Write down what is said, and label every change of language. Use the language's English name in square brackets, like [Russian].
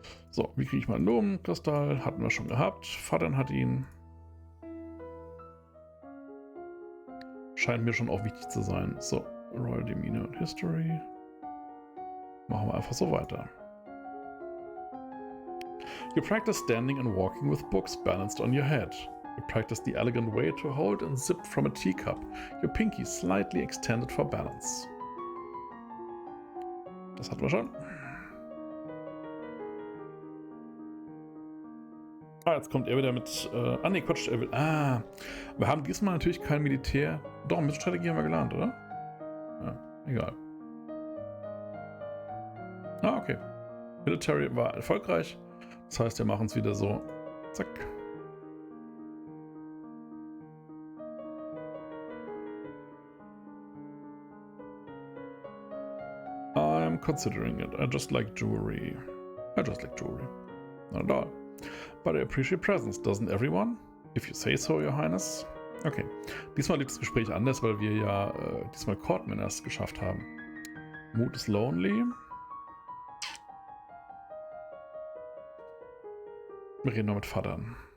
[German] So, wie kriege ich mal einen Nomenkristall? Hatten wir schon gehabt. Vatern hat ihn. Scheint mir schon auch wichtig zu sein. So, Royal Demeanor und History. Machen wir einfach so weiter. [English] You practice standing and walking with books balanced on your head. You practice the elegant way to hold and sip from a teacup, your pinky slightly extended for balance. [German] Das hatten wir schon. Jetzt kommt er wieder mit... ne, Quatsch, er will... wir haben diesmal natürlich kein Militär... Doch, mit Strategie haben wir gelernt, oder? Ja, egal. Okay. Military war erfolgreich. Das heißt, wir machen es wieder so. Zack. [English] I'm considering it. I just like jewelry. Not at all. But I appreciate presents, doesn't everyone? If you say so, Your Highness. Okay. [German] Diesmal lief das Gespräch anders, weil wir ja diesmal Courtman erst geschafft haben. Mut ist lonely. Wir reden noch mit Vatern.